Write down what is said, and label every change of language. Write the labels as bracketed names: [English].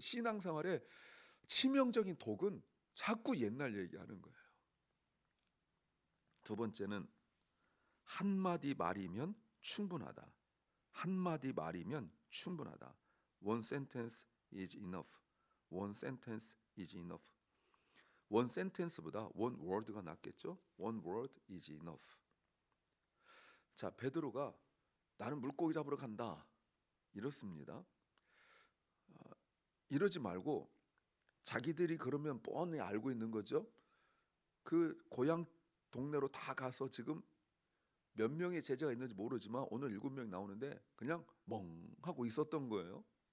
[Korean] 신앙생활의 치명적인 독은 자꾸 옛날 얘기하는 거예요. 두 번째는 한마디 말이면 충분하다. 한마디 말이면 충분하다. [English] One sentence is enough. One sentence is enough. One sentence보다 one word가 [Korean] 낫겠죠? [English] One word is enough. [Korean] 자, 베드로가 나는 물고기 잡으러 간다 이렇습니다. 이러지 말고 자기들이 그러면 뻔히 알고 있는 거죠. 그 고향 동네로 다 가서 지금 몇 명의 제자가 있는지 모르지만 오늘 7명 나오는데 그냥 멍 하고 있었던 거예요.